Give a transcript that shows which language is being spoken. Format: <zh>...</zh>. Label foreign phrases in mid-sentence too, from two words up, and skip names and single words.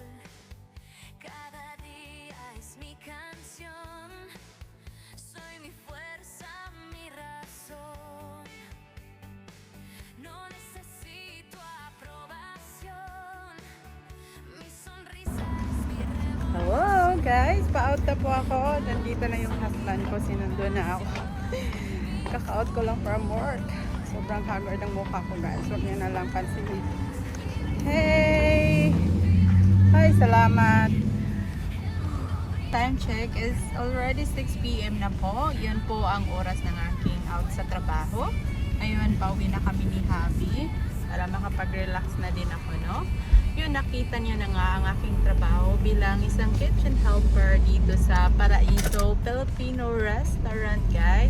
<es>Cada día es mi canción, soy mi fuerza, mi razón. No necesito aprobación, mi sonrisa es mi revolución.</es> <en>Hello guys,</en> <tl>pa-out na po ako. Nandito na yung husband ko, sinundo na ako. Kaka-out ko lang</tl> <en>from work.</en> <tl>Sobrang haggard ang mukha ko, guys. Huwag niyo na lang pansinin. Hey! Hi, salamat.</tl> <en>Time check is already 6 p.m.</en> <tl>na po. Yun po ang oras ng aking out sa trabaho. Ngayon, pauwi na kami ni Habi para makapag-relax na din ako, no? Yun, nakita niyo na nga ang aking trabaho bilang isang</tl> <en>kitchen helper</en> <tl>dito sa Paraiso Filipino Restaurant, guys.</tl>